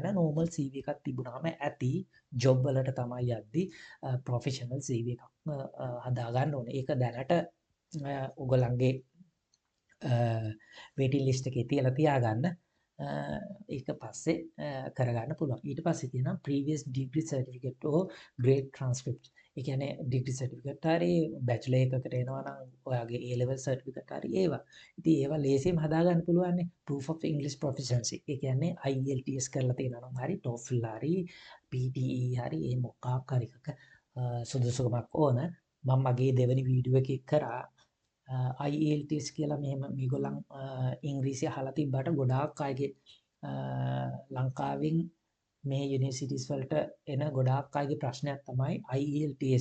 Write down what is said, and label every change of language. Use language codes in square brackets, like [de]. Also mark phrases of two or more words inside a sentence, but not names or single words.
[en] normal CV [si] එකක් තිබුණාම ඇති. ජොබ් වලට තමයි යද්දී [en] professional CV [si] එකක් හදා ගන්න ඕනේ. ඒක දැනට ඔයගොල්ලන්ගේ [en] waiting list [si] එකේ තියලා තියාගන්න. ඒක පස්සේ කරගන්න පුළුවන්. ඊට පස්සේ තියෙනවා [en] previous degree certificate or grade transcript. [si] ඒ කියන්නේ [en] degree certificate [si] හරි bachelor එකකට එනවා නම් ඔයාගේ [en] A level certificate [si] හරි ඒවා. ඉතින් ඒවා ලේසියෙන් හදා ගන්න පුළුවන් නේ. [en] proof of English proficiency. [si] ඒ කියන්නේ IELTS කරලා තියෙනවා නම් හරි TOEFL හරි PTE හරි ඒ මොකක් හරි එකක සුදුසුකමක් ඕන. මම මගේ දෙවෙනි වීඩියෝ එකේ කරා IELTS කියලා මෙහෙම මේගොල්ලන් ඉංග්‍රීසි අහලා තිබ්බට ගොඩාක් අයගේ ලංකාවෙන් මේ යුනිවර්සිටිස් වලට එන ගොඩාක් අයගේ ප්‍රශ්නයක් තමයි IELTS.